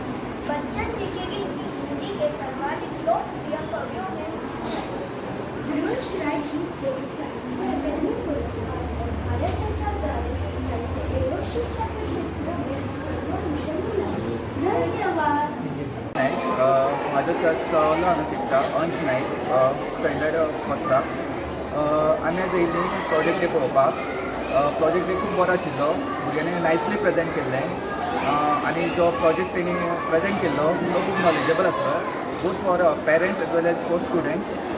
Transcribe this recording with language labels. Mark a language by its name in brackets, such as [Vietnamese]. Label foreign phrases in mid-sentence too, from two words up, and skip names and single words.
[Hindi] बच्चन जी की गिनती हिंदी के सर्वाधिक लोकप्रिय कवियों में हरिवंश राय जी को साहित्य अकादमी पुरस्कार और भारत सरकार द्वारा साहित्य एवं शिक्षा के क्षेत्रों में पद्म भूषण मिला। धन्यवाद। [Konkani] म्हाजो चलो हांगा शिकता अंश नायक, स्टँडर्ड फर्स्टाक. आमी आज येयली प्रोजेक्ट डे पळोवपाक. प्रोजेक्ट डे खूब बरो आशिल्लो. भुरग्यांनी नायसली प्रेजेंट केल्लें आनी जो प्रोजेक्ट तेणी प्रेजेंट केल्लो तो खूब नॉलेजेबल आसलो, [English] both for parents as well as for students.